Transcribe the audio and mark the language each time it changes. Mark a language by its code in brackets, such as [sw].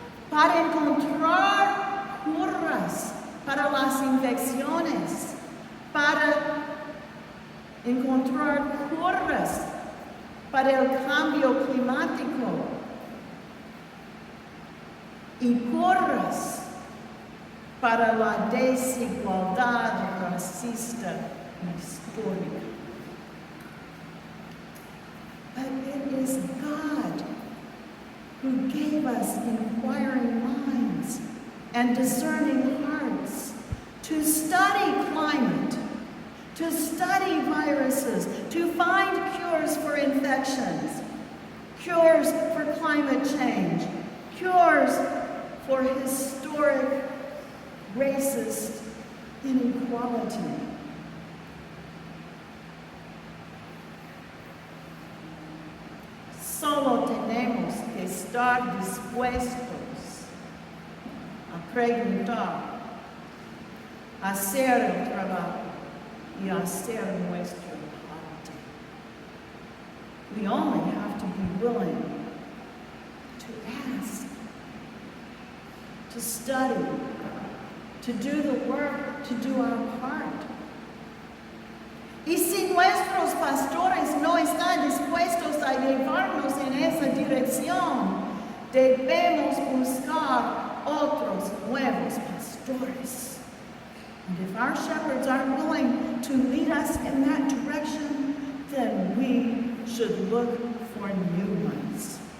[es] para encontrar curas para las infecciones, para encontrar curas para el cambio climático y curas para la desigualdad racista histórica. [en] But it is God who gave us inquiring minds and discerning hearts to study climate, to study viruses, to find cures for infections, cures for climate change, cures for historic racist inequality. [es] Solo tenemos que estar dispuestos a preguntar, a hacer el trabajo y a hacer nuestra parte. [en] We only have to be willing to ask, to study, to do the work, to do our part. [es] Y si nuestros pastores no están dispuestos a llevarnos en esa dirección, debemos buscar otros nuevos pastores. [en] And if our shepherds aren't willing to lead us in that direction, then we should look for new ones.